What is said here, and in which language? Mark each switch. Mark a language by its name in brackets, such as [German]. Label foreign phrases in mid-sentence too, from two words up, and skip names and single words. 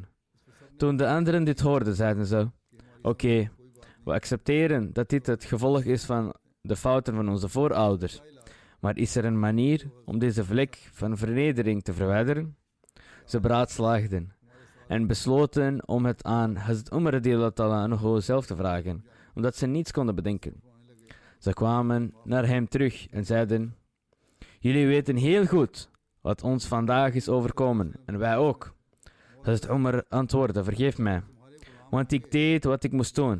[Dutch] Toen de anderen dit hoorden, zeiden ze: Oké, we accepteren dat dit het gevolg is van de fouten van onze voorouders. Maar is er een manier om deze vlek van vernedering te verwijderen? Ze beraadslaagden en besloten om het aan Hazrat Umar [Arabic] رضي الله تعالى عنه [Dutch] zelf te vragen, omdat ze niets konden bedenken. Ze kwamen naar hem terug en zeiden: Jullie weten heel goed wat ons vandaag is overkomen, en wij ook. Hazrat Umar antwoordde: Vergeef mij, want ik deed wat ik moest doen.